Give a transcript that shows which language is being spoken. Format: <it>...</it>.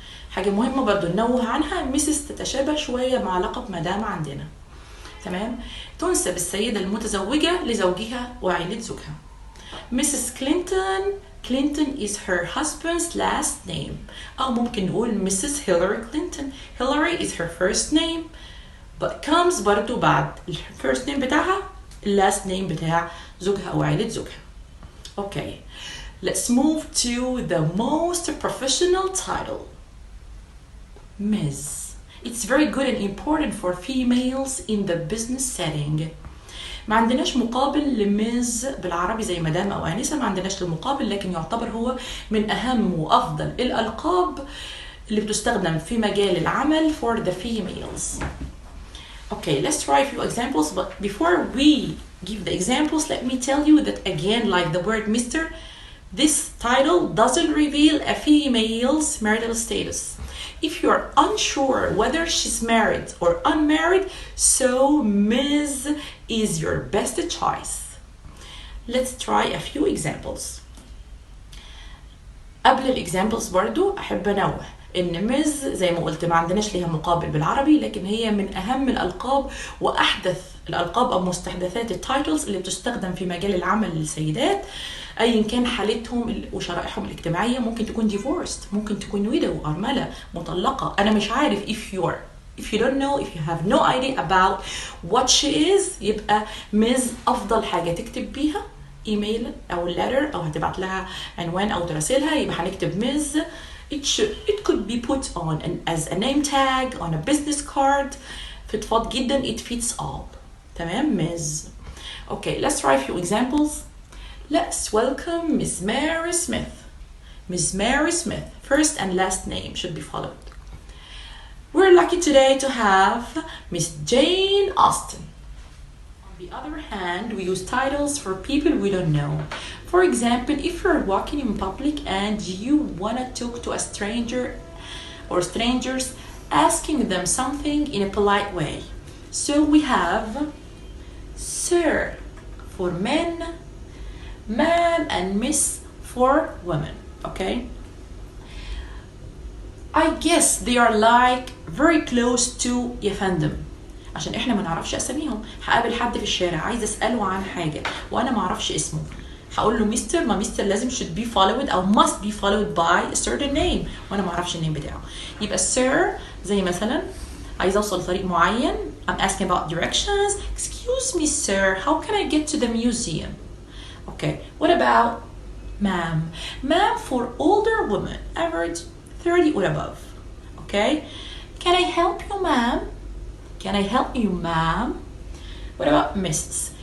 <ar>حاجة مهمة برضو ننوه عنها، Mrs. تتشابه شوية مع لقب مدام عندنا. تمام؟ تنسب السيدة المتزوجة لزوجها وعائلة زوجها.</ar> <en>Mrs. Clinton is her husband's last name.</en> <ar>أو ممكن نقول Mrs.</ar> <en>Hillary Clinton. Hillary is her first name but comes</en> <ar>برضو بعد</ar> <en>first name</en> <ar>بتاعها</ar> <en>last name</en> <ar>بتاع زوجها أو عائلة زوجها.</ar> <en>Okay, let's move to the most professional title, Ms. It's very good and important for females in the business setting.</en> <ar>ما عندناش مقابل لميز بالعربي زي مدام أو آنسة، ما عندناش المقابل، لكن يعتبر هو من أهم وأفضل الألقاب اللي بتستخدم في مجال العمل</ar> <en>for the females. Okay, let's try a few examples, but before we give the examples, let me tell you that again, like the word Mr., this title doesn't reveal a female's marital status. If you're unsure whether she's married or unmarried, so Ms. is your best choice. Let's try a few examples.</en> <ar>قبل الإكزامبلز برضو أحب أنوه إن ميز زي ما قلت ما عندناش ليها مقابل بالعربي، لكن هي من أهم الألقاب وأحدث الألقاب أو مستحدثات التايتلز اللي بتستخدم في مجال العمل للسيدات أيا كان حالتهم وشرائحهم الاجتماعية. ممكن تكون divorced، ممكن تكون widow أرملة مطلقة. أنا مش عارف</ar> <en>if you don't know, if you have no idea about what she is،</en> <ar>يبقى ميز أفضل حاجة تكتب بيها ايميل او letter او هتبعت لها عنوان او تراسلها، يبقى هنكتب ميز.</ar> <en>It could be put on as a name tag on a business card.</en> <ar>فضفاض جدا,</ar> <en>it fits all.</en> <ar>تمام ميز.</ar> <en>Okay, let's try a few examples. Let's welcome Miss Mary Smith. Miss Mary Smith, first and last name should be followed. We're lucky today to have Miss Jane Austen. On the other hand, we use titles for people we don't know. For example, if you're walking in public and you want to talk to a stranger or strangers, asking them something in a polite way. So we have Sir for men, Ma'am and Miss for women. Okay? I guess they are like very close to</en> <ar>يا فندم. عشان احنا ما نعرفش اساميهم. هقابل حد في الشارع عايز اساله عن حاجه وانا ما اعرفش اسمه، هقول له مستر، ما مستر لازم</ar> <en>should be followed</en> <ar>او</ar> <en>must be followed by a certain name</en> <ar>وانا ما اعرفش النيم بتاعه. يبقى sir زي مثلا عايز اوصل لطريق معين.</ar> <en>I'm asking about directions. Excuse me sir, how can I get to the museum? Okay, what about ma'am? Ma'am for older women, average 30 or above. Okay, can I help you ma'am? Can I help you ma'am? What about miss?</en>